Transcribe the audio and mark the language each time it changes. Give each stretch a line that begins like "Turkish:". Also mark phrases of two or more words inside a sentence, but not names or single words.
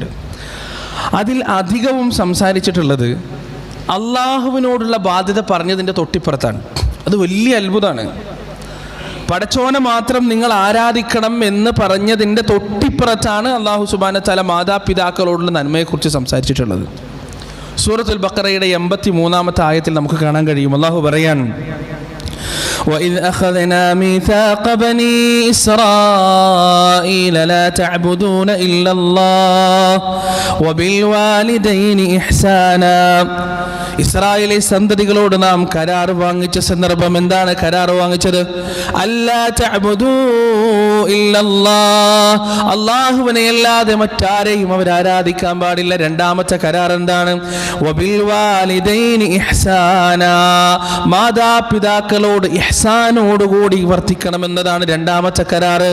Malayalam: അതിൽ അധികവും സംസാരിച്ചിട്ടുള്ളത് അള്ളാഹുവിനോടുള്ള ബാധ്യത പറഞ്ഞതിൻ്റെ തൊട്ടിപ്പുറത്താണ്. അത് വലിയ അത്ഭുതമാണ്. പടച്ചോനെ മാത്രം നിങ്ങൾ ആരാധിക്കണം എന്ന് പറഞ്ഞതിൻ്റെ തൊട്ടിപ്പുറത്താണ്
Arabic: الله سبحانه وتعالى
Malayalam: മാതാപിതാക്കളോടുള്ള നന്മയെക്കുറിച്ച് സംസാരിച്ചിട്ടുള്ളത്. സൂറത്തുൽ ബഖറയുടെ 83-ാമത്തെ ആയത്തിൽ നമുക്ക് കാണാൻ കഴിയും. അള്ളാഹു പറയാൻ
Arabic: وَإِذْ أَخَذْنَا مِيثَاقَ بَنِي إِسْرَائِيلَ لَا تَعْبُدُونَ إِلَّا اللَّهَ وَبِالْوَالِدَيْنِ إِحْسَانًا.
Malayalam: ഇസ്രായേലി സന്തതികളോട് നാം കരാർ വാങ്ങിച്ച സന്ദർഭം എന്താണ്? കരാർ വാങ്ങിച്ചത്
Arabic: ألا تعبدوا إلا الله,
Malayalam: അല്ലാഹുവിനെ അല്ലാതെ മറ്റാരെയും അവർ ആരാധിക്കാൻ പാടില്ല. രണ്ടാമത്തെ കരാർ എന്താണ്?
Arabic: وبالوالدين إحسانا,
Malayalam: മാതാപിതാക്കളോട് ഇഹ്സാനോടുകൂടി വർത്തിക്കണമെന്നതാണ് രണ്ടാമത്തെ കരാറ്.